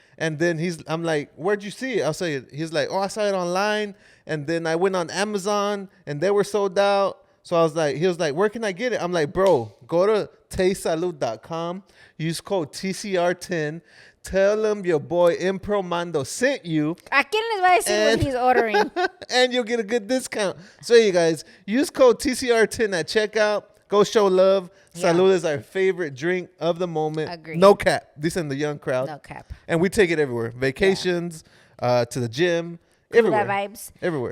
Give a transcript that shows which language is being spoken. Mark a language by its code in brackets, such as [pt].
[en] And then I'm like, "Where'd you see it?" I'll say it. He's like, "Oh, I saw it online." And then I went on Amazon, and they were sold out. So he was like, "Where can I get it?" I'm like, "Bro, go to tastesalud.com. Use code TCR10. Tell them your boy Impromando sent you. [es] ¿A quién les va a decir [en] when he's ordering? And you'll get a good discount." So you guys, use code TCR10 at checkout. Go show love. Yeah. Salud is our favorite drink of the moment. Agreed. No cap. This in the young crowd. No cap. And we take it everywhere. Vacations, to the gym, everywhere. That vibes. Everywhere.